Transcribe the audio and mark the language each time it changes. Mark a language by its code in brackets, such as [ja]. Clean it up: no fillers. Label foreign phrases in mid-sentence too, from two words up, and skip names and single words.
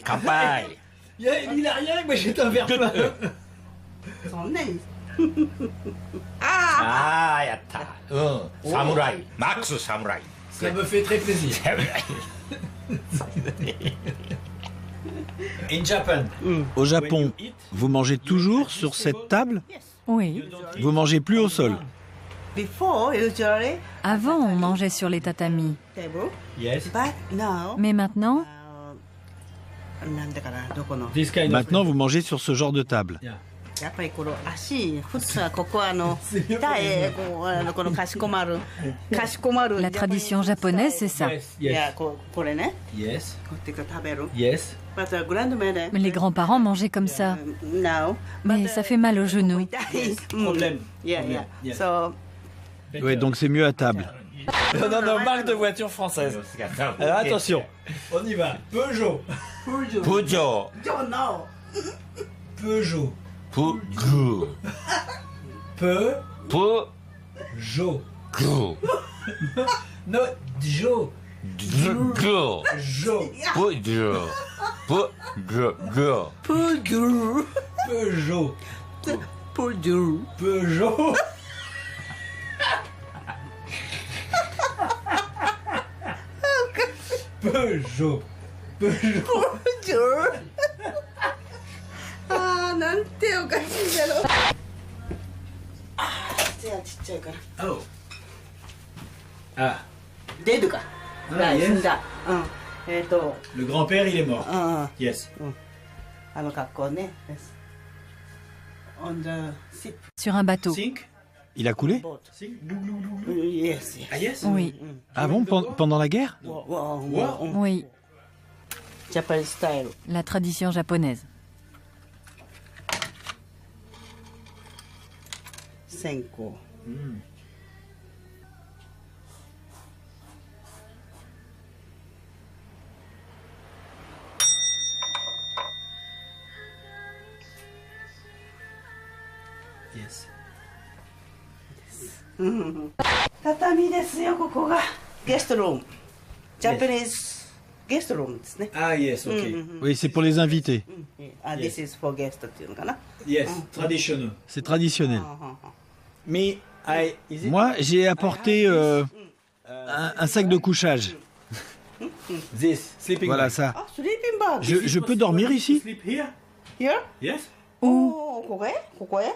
[ja] 乾杯。 [fr] Il a rien, moi j'ai un verre plein. [ja] そんなに。ああ、やった。うん。侍。マックス侍。 [fr] Ça me fait très plaisir. [en] In Japan. [fr] Au Japon, vous mangez toujours sur cette table? Oui. Vous mangez plus au sol? [en] Before, usually, [fr] Avant, on mangeait sur les tatamis. [en] table, Yes. but now, [fr] Mais maintenant, [ja] なんだかな、どこの。 [en] This kind of. [fr] Maintenant, vous mangez sur ce genre de table. [en] Yeah. [ja] やっぱりこの足、普通はここは痛い、このかしこまる。 [fr] la tradition japonaise, c'est ça. [en] Yes. [ja] いや、 [en] Yes. [ja] これね、 [en] Yes. [ja] こうやって食べる。 [en] Yes. But the grandmother, [fr] Les grands-parents mangeaient comme ça. [en] now, [fr] Mais ça fait mal aux genoux. [ja] 痛い。 [fr] Problème. [en] Yeah, yeah. Yes. So, [fr] Ouais, donc c'est mieux à table. Non, non, marque de voiture française. Alors attention, on y va. Peugeot. [ja] プジョ [en] don't know. [fr] Peugeot. [ja] プグ [fr] Peugeot. [ja] プグ [en] No, Jo. [ja] ズグ [en] Jo. [ja] プジョプググ [fr] Peugeot. Peugeot. Peugeot. Peugeot. Peugeot. Peugeot. [ja] ああ、なんておかしいだろう。手はちっちゃいから。 Oh. Ah. デドか。 Ah, 死 [en] yes. [ja] んだ。うん。 [fr] Le grand-père, il est mort. [ja] うん。 [en] Yes. [ja] あの格好ね。 [en] On the ship. [fr] Sur un bateau. [en] Sink. [fr] Il a coulé? [en] Boat. Sink. Glou, glou, glou, glou. Yes. yes. Ah, yes. [fr] Oui. Ah bon, pendant la guerre? Oui. [en] Japanese style. [fr] La tradition japonaise. [ja] 線香。 [en] Yes. [ja] 畳ですよ、ここが。ゲストルーム。 [en] Japanese guest room [ja] ですね。 [en] Ah, yes, ok. [fr] Oui, c'est pour les invités. [en] This is for guest [ja] っていうのかな。 [en] Yes, [fr] traditionnel. C'est traditionnel. Mais, [en] is it? [fr] Moi, j'ai apporté un sac de couchage. [en] This, sleeping [fr] Voilà [en] bag. [fr] ça. [ja] あ、 [en] sleeping bag. [fr] Je peux dormir ici? [en] Sleep here? Here? Yes? [ja] おー、ここへここへ